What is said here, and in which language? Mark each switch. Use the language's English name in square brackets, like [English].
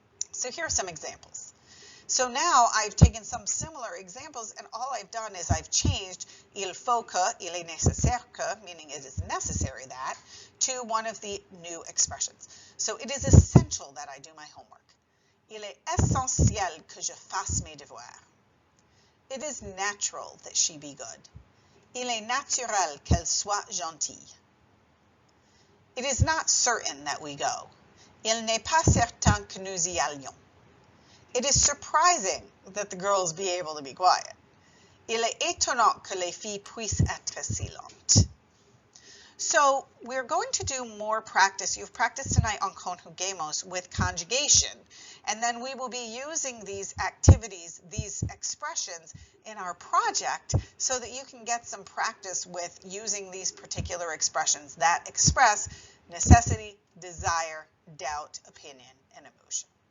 [English] So here are some examples. So now I've taken some similar examples and all I've done is I've changed [French] il faut que, il est nécessaire que, [English] meaning it is necessary that, to one of the new expressions. So it is essential that I do my homework. [French] Il est essentiel que je fasse mes devoirs. [English] It is natural that she be good. [French] Il est naturel qu'elle soit gentille. [English] It is not certain that we go. [French] Il n'est pas certain que nous y allions. [English] It is surprising that the girls be able to be quiet. [French] Il est étonnant que les filles puissent être silentes. [English] So we're going to do more practice. You've practiced tonight on conjugamos with conjugation, and then we will be using these activities, these expressions in our project so that you can get some practice with using these particular expressions that express necessity, desire, doubt, opinion, and emotion.